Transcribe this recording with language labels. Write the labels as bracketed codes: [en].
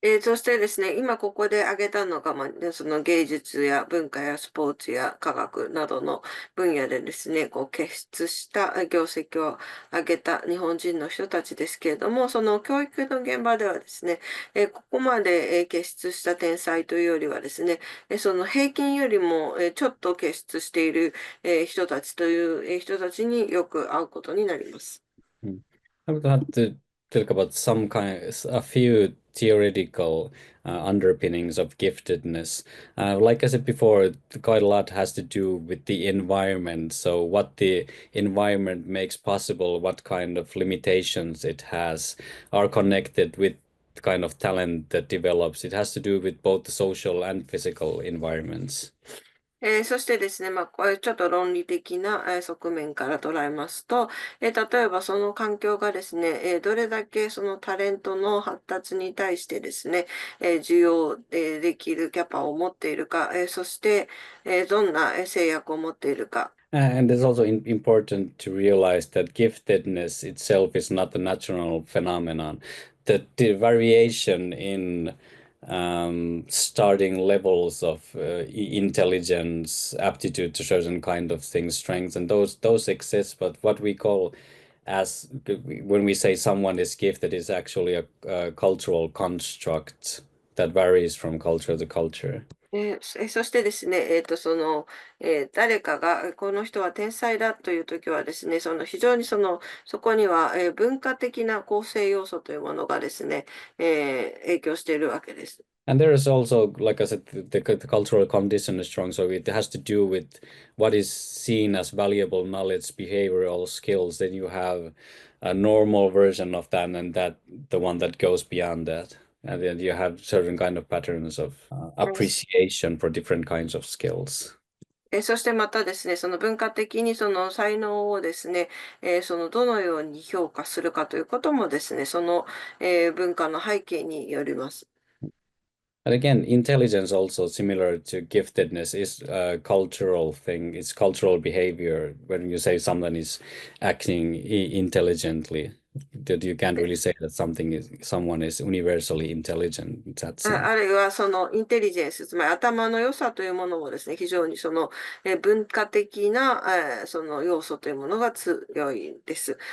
[ja] そしてですね、今ここで挙げたのが、その芸術や文化やスポーツや科学などの分野でですね、傑出した業績を上げた日本人の人たちですけれども、その教育の現場ではですね、ここまで傑出した天才というよりはですね、その平均よりもちょっと傑出している人たちという人たちによく会うことになります。 [en] I would have to talk about a few theoretical underpinnings of giftedness. Like I said before, quite a lot has to do with the environment. So what the environment makes possible, what kind of limitations it has, are connected with the kind of talent that develops. It has to do with both the social and physical environments. [ja] そしてですね、これちょっと論理的な側面から捉えますと、例えばその環境がですね、どれだけそのタレントの発達に対してですね、需要できるキャパを持っているか、そして、どんな制約を持っているか。 [en] And it's also important to realize that giftedness itself is not a natural phenomenon. That the variation in starting levels of intelligence, aptitude to certain kind of things, strengths, and those exist. But what we call as when we say someone is gifted is actually a cultural construct that varies from culture to culture. [ja] そしてですね、誰かが、この人は天才だというときはですね、非常にそこには、文化的な構成要素というものがですね、影響しているわけです。 [en] And there is also, like I said, the cultural condition is strong, so it has to do with what is seen as valuable knowledge, behavioral skills. Then you have a normal version of that, and that the one that goes beyond that. And then you have certain kind of patterns of appreciation for different kinds of skills. [ja] そしてまたですね、その文化的にその才能をですね、どのように評価するかということもですね、文化の背景によります。 [en] And again, intelligence also similar to giftedness is a cultural thing. It's cultural behavior. When you say someone is acting intelligently, that you can't really say that someone is universally intelligent in that sense. [ja] あるいはそのインテリジェンス、つまり頭の良さというものもですね、非常に文化的なその要素というものが強いです。